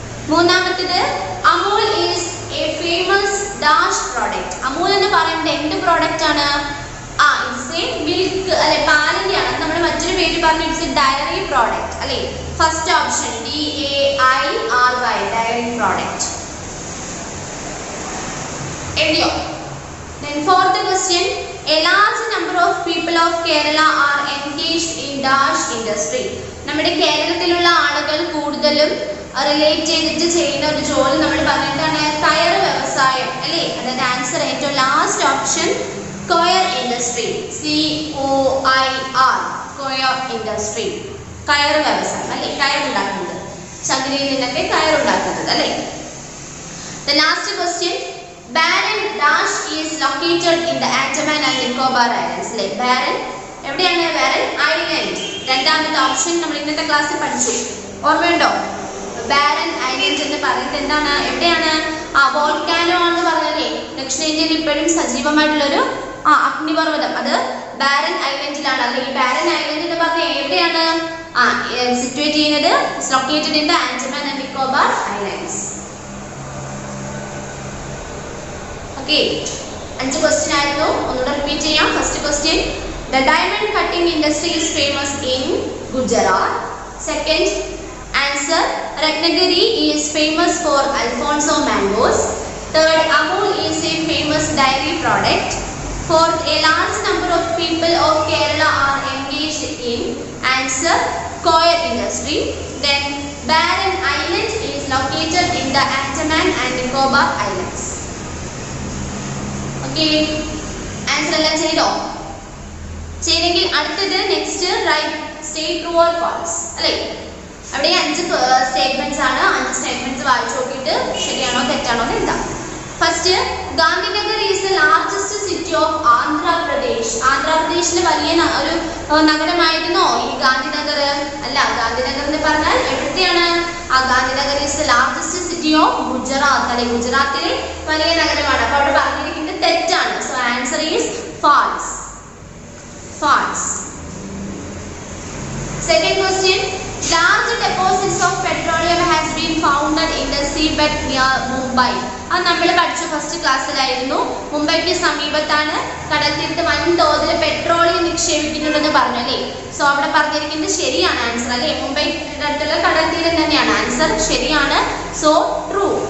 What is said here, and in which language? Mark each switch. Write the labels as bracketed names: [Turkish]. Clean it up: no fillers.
[English] മൂന്നാമത്തേത് Amul is a famous dash product. [Malayalam] Amul എന്ന് പറയുന്നത് എന്ത് പ്രോഡക്റ്റ് ആണ്? [English] it's a milk [Malayalam] അല്ലെ, പാലിന്റെ ആണ്. നമ്മൾ മറ്റൊരു പേര് പറഞ്ഞു [English] it's a dairy product [Malayalam] അല്ലേ? First option DAIRY dairy product. [English] എഴുതിയോ? Then fourth question. A large number of people of Kerala are engaged in dash industry. [Malayalam] നമ്മുടെ കേരളത്തിലുള്ള ആളുകൾ കൂടുതലും റിലേറ്റ് ചെയ്തിട്ട് ചെയ്യുന്ന ഒരു ജോലി നമ്മൾ പറഞ്ഞിട്ടാണ് കയർ വ്യവസായം അല്ലേ? അതായത് ആൻസർ ഏറ്റവും last option coir industry. COIR coir industry. കയർ വ്യവസായം അല്ലേ? കയർ ഉണ്ടാക്കുന്നത്, ചകിരിയിൽ നിന്നൊക്കെ കയർ ഉണ്ടാക്കുന്നത് അല്ലേ? [English] The last question. Barren dash is located in the Andaman and Nicobar Islands. [Malayalam] അല്ലേ? ബാരൻ എവിടെയാണ്? Barren island. രണ്ടാമത്തെ ഓപ്ഷൻ നമ്മൾ ഇന്നത്തെ ക്ലാസ്സിൽ പഠിച്ചു. ഓർമ്മയുണ്ടോ? ബാരൻ ഐലൻഡ് എന്ന് പറയുന്നത് എന്താണ്? എവിടെയാണ്? വോൾക്കാനോ ആണെന്ന് പറഞ്ഞല്ലേ? ദക്ഷിണേന്ത്യയിൽ ഇപ്പോഴും സജീവമായിട്ടുള്ളൊരു അഗ്നിപർവ്വതം, അത് ബാരൻ ഐലൻഡിലാണ് അല്ലെ? ഈ ബാരൻ ഐലൻഡ് എന്ന് പറഞ്ഞാൽ എവിടെയാണ് സിറ്റുവേറ്റ് ചെയ്യുന്നത്? [English] It's located in the Andaman and Nicobar islands. [Malayalam] Okay, 5 question ആയിരുന്നു. ഒന്നുകൂടെ റിപ്പീറ്റ് ചെയ്യാം. [English] First question, the diamond cutting industry is famous in Gujarat. Second answer, Ratnagiri is famous for Alfonso mangoes. Third, Amul is a famous dairy product. Fourth, a large number of people of Kerala are engaged in answer coir industry. Then Barren Island is located in the Andaman and Nicobar Islands. [Malayalam] Okay, answer എല്ലാം ചെയ്തോ? ചെയ്തെങ്കിൽ അടുത്തത് [English] next right state true or false [Malayalam] അല്ലേ? അവിടെ 5 statements ആണ്. 5 statements വായിച്ചു നോക്കിയിട്ട് ശരിയാണോ തെറ്റാണോ എന്ന് എഴുതാം. [English] First, Gandhinagar is the largest city of Andhra Pradesh. [Malayalam] ആന്ധ്രാപ്രദേശിലെ വലിയ ഒരു നഗരമായിരുന്നോ ഈ ഗാന്ധിനഗർ? അല്ല, ഗാന്ധിനഗർ എന്ന് പറഞ്ഞാൽ എവിടത്തെയാണ്? [English] Gandhinagar is the largest city of Gujarat [Malayalam] അല്ലെ? ഗുജറാത്തിലെ വലിയ നഗരമാണ്. അപ്പൊ അവിടെ പറഞ്ഞിരിക്കുന്നത് തെറ്റാണ്. [English] So answer is false. Second question, large deposits of petroleum has been found in the seabed near Mumbai. [Malayalam] അത് നമ്മൾ പഠിച്ച ഫസ്റ്റ് ക്ലാസ്സിലായിരുന്നു. മുംബൈക്ക് സമീപത്താണ് കടൽ തീരത്ത് വൻതോതിൽ പെട്രോളിയം നിക്ഷേപിക്കുന്നുണ്ടെന്ന് പറഞ്ഞു അല്ലേ? സോ അവിടെ പറഞ്ഞിരിക്കുന്നത് ശരിയാണ് ആൻസർ അല്ലേ? മുംബൈയുടെ അടുത്തുള്ള കടൽ തീരം തന്നെയാണ് ആൻസർ. ശരിയാണ്. [English] So true.